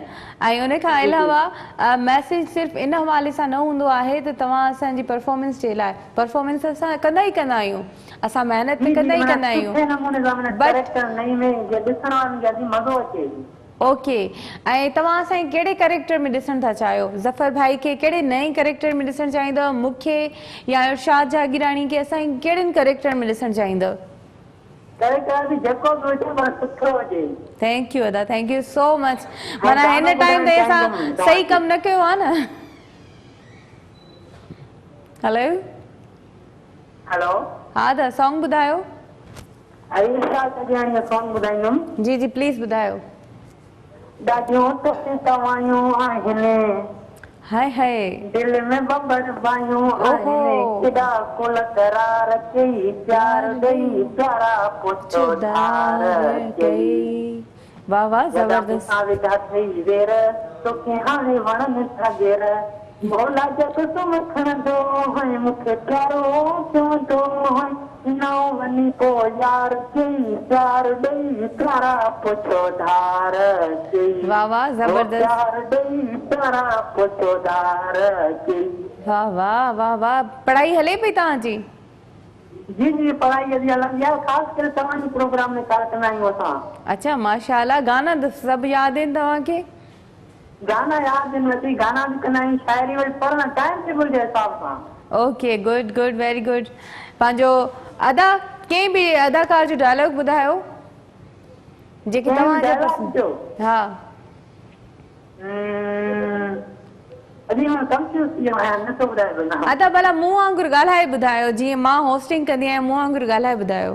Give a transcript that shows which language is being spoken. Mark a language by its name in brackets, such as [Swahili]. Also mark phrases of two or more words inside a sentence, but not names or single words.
[Sindhi] ऐं उन खां अलावा मैसेज सिर्फ़ु इन हवाले सां न हूंदो आहे त तव्हां असांजी परफॉर्मेंस जे लाइ, परफॉर्मेंस असां कंदा ई कंदा आहियूं, असां महिनत कंदा ई कंदा आहियूं, ओके। ऐं तव्हां असांखे कहिड़े कैरेक्टर में ॾिसणु था चाहियो? ज़फर भाई खे कहिड़े नए कैरेक्टर में ॾिसणु चाहींदव, मूंखे या इरशाद जागीरानी खे असांखे कहिड़े कैरेक्टर में ॾिसणु चाहींदव? [English] thank you अदा, thank you so much. [Sindhi] माना हिन टाइम ते असां सही कमु न कयो आहे न। हेलो हेलो, हा अदा, सॉन्ग ॿुधायो। सॉन्ग ॿुधाईंदुमि। जी जी, प्लीज़ ॿुधायो। ॾाढियूं तोखे तवायूं आहिनि, हाय हाय दिल में बंबर बायूं आहिनि, केॾा कुल करार कई, प्यार ॾेई प्यारा पुछो धार कई। वाह वाह, ज़बरदस्त। वेठा ठही वेर, तोखे हाणे वणनि था घेर, भोला जग तुम खणंदो है, मूंखे प्यारो चवंदो है, नओ वञी पोइ यार कई, प्यार ॾेई प्यारा पुछो धार कई। वाह वाह, ज़बरदस्त। प्यार ॾेई प्यारा पुछो धार कई। वाह वाह वाह वाह। पढ़ाई हले पई तव्हांजी? जी जी, पढ़ाई अॼु हलंदी आहे, ख़ासि करे तव्हांजे प्रोग्राम में कार्यक्रम आहियूं असां। अच्छा, माशाल्लाह। गाना सभु यादि आहिनि तव्हांखे? गाना याद आहिनि, वधी गाना बि कंदा आहियूं, शाइरी वरी पढ़ण [English] time table [Sindhi] जे हिसाब सां। [English] okay, good good, very good. [Sindhi] पंहिंजो अदा कंहिं बि अदाकार जो डायलॉग ॿुधायो जेके तव्हांजा पसंदि। हा, अॼु मां कंफ्यूज़ थी वियो आहियां, नथो ॿुधाए सघां। अदा भला मूं वांगुरु ॻाल्हाए ॿुधायो, जीअं मां होस्टिंग कंदी आहियां मूं वांगुरु ॻाल्हाए ॿुधायो।